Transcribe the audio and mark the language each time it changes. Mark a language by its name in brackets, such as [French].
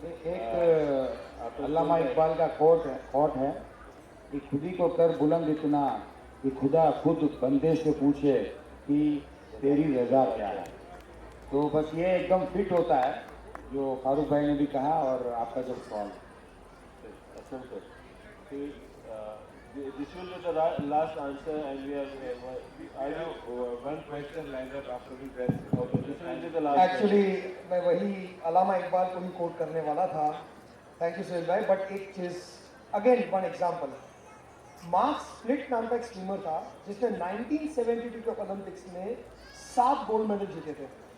[Hindi] एक अल्लामा इकबाल का कोट है कि खुदी को कर बुलंद इतना कि खुदा खुद बंदे से पूछे कि तेरी रजा क्या है. तो बस ये एकदम फिट होता है जो फारूक भाई ने भी कहा और आपका जो सवाल. [English] This will be the last answer, and we are one question lined up after this. This will be the last. [Hindi] Actually मैं वही अलामा इकबाल को ही कोट करने वाला था. थैंक यू सुहेल भाई. बट एक चीज again one example, mark split नाम का एक स्विमर था जिसने 1972 के ओलंपिक्स में 7 गोल्ड मेडल जीते थे.